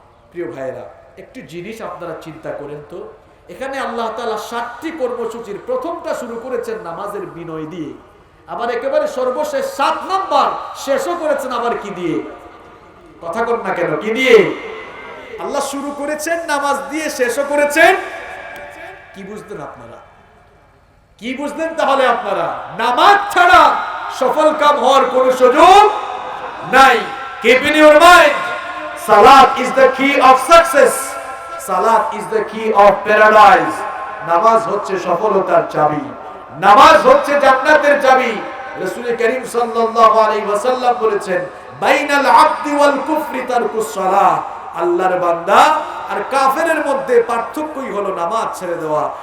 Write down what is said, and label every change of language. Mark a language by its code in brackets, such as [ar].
[bn] প্রিয় ভাইয়েরা, একটি জিনিস আপনারা চিন্তা করেন তো, এখানে আল্লাহ তাআলা 7টি কর্মসূচির প্রথমটা শুরু করেছেন নামাজের বিনয় দিয়ে, আবার একেবারে সর্বশেষ 7 নম্বর শেষও করেছেন আবার কি দিয়ে? কথা বল না কেন, কি দিয়ে? আল্লাহ শুরু করেছেন নামাজ দিয়ে, শেষও করেছেন। কি বুঝলেন আপনারা? কি বুঝলেন তাহলে আপনারা? নামাজ ছাড়া সফল কাম হওয়ার কোনো সুযোগ নাই। [en] Keep in your mind, salat is the key of success. Salat is the key of paradise. [bn] নামাজ হচ্ছে সফলতার চাবি, নামাজ হচ্ছে জান্নাতের চাবি। রাসূল করিম সাল্লাল্লাহু আলাইহি ওয়াসাল্লাম বলেছেন, [ar] বাইনাল আবদি ওয়াল কুফরি তারকুস সালাহ, [bn] আল্লাহর বান্দা আর কাফেরের মধ্যে পার্থক্যই হলো নামাজ ছেড়ে দেওয়া।